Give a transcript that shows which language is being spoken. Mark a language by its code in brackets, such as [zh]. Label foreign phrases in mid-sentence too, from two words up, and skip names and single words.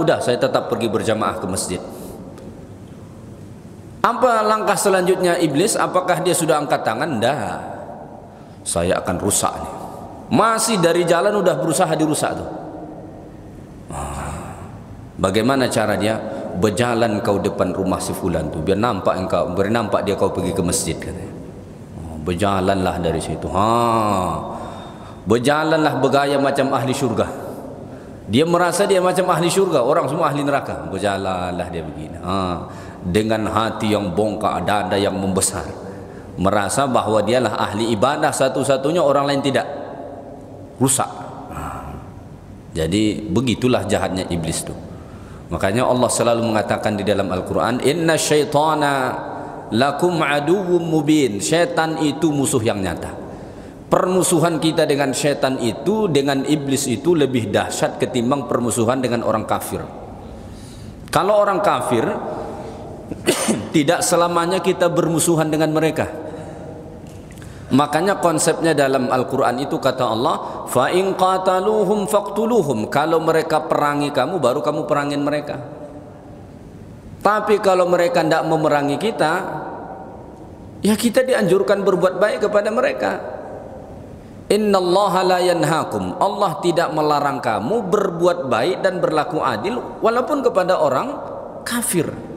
[id] Udah, saya tetap pergi berjamaah ke masjid. Apa langkah selanjutnya iblis? Apakah dia sudah angkat tangan? Enggak. Saya akan rusak nih. Masih dari jalan udah berusaha dirusak tuh. Bagaimana cara dia? Berjalan kau depan rumah si fulan tuh, biar nampak engkau, biar nampak dia kau pergi ke masjid, katanya. Berjalanlah dari situ. Berjalanlah bergaya macam ahli syurga. Dia merasa dia macam ahli syurga, orang semua ahli neraka. Berjalanlah dia begini. Dengan hati yang bongkak, dada yang membesar, merasa bahwa dialah ahli ibadah satu-satunya, orang lain tidak. Rusak. Jadi begitulah jahatnya iblis itu. Makanya Allah selalu mengatakan di dalam Al-Quran, [ar] إن الشيطان لكم عدو مبين. [id] Syaitan itu musuh yang nyata. Permusuhan kita dengan syaitan itu, dengan iblis itu lebih dahsyat ketimbang permusuhan dengan orang kafir. Kalau orang kafir, tidak selamanya kita bermusuhan dengan mereka. Makanya konsepnya dalam Al-Quran itu kata Allah, [ar] فإن قاتلوهم فاقتلوهم. [id] Kalau mereka perangi kamu, baru kamu perangin mereka. Tapi kalau mereka tidak memerangi kita, ya kita dianjurkan berbuat baik kepada mereka. [ar] إن الله لا ينهاكم. [id] Allah tidak melarang kamu berbuat baik dan berlaku adil walaupun kepada orang kafir.